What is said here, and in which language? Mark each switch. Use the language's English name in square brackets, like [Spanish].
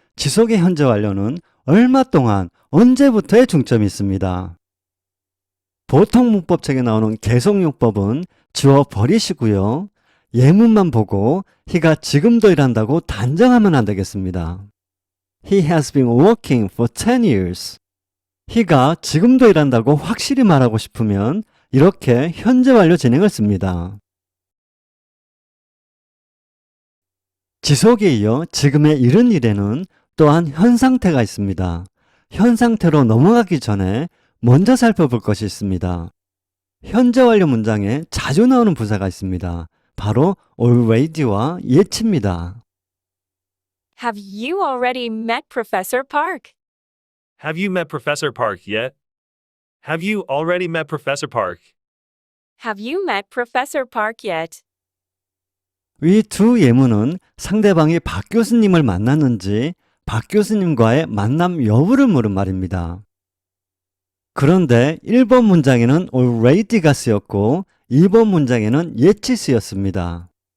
[Korean] 지속의 현재 완료는 얼마 동안, 언제부터에 중점이 있습니다. 보통 문법책에 나오는 계속용법은 지워버리시고요. 예문만 보고 he가 지금도 일한다고 단정하면 안 되겠습니다. [English] He has been working for 10 years. [Korean] he가 지금도 일한다고 확실히 말하고 싶으면 이렇게 현재 완료 진행을 씁니다. 지속에 이어 지금의 이른 일에는 또한 현 상태가 있습니다. 현 상태로 넘어가기 전에 먼저 살펴볼 것이 있습니다. 현재 완료 문장에 자주 나오는 부사가 있습니다. 바로 already와 yet입니다. [English] Have you already met Professor Park? Have you met Professor Park yet? Have you already met Professor Park? Have you met Professor Park yet? [Korean] 위 두 예문은 상대방이 박 교수님을 만났는지 박 교수님과의 만남 여부를 물은 말입니다. 그런데 1번 문장에는 already가 쓰였고 2번 문장에는 yet이 쓰였습니다.